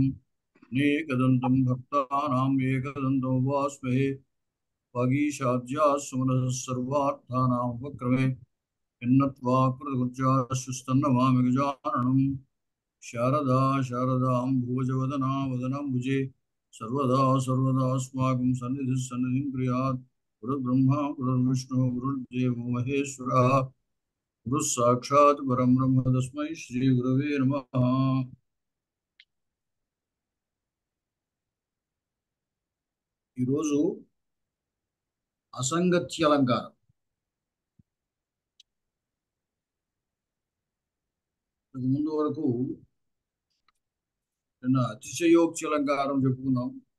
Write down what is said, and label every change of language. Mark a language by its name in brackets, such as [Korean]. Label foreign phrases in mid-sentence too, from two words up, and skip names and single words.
[Sanskrit] अनेकदन्तं भक्तानाम् एकदन्तमुपास्महे वागीशाद्याः सर्वार्थानां उपक्रमे यन्नत्वा कृतकृत्याश्चस्तन्नमामि गजाननं शारदा शारदाम्भुजवदना वदनाम्बुजे सर्वदा सर्वदास्माकं सन्निधिः सन्निधिं क्रियात् गुरुर्ब्रह्मा गुरुर्विष्णुः गुरुर्देवो महेश्वरः गुरुः साक्षात् परं ब्रह्म तस्मै श्रीगुरवे नमः। [Telugu] ఈరోజు అసంగత్యలంకారం. ముందు వరకు నిన్న అతిశయోక్తి అలంకారం చెప్పుకున్నాం.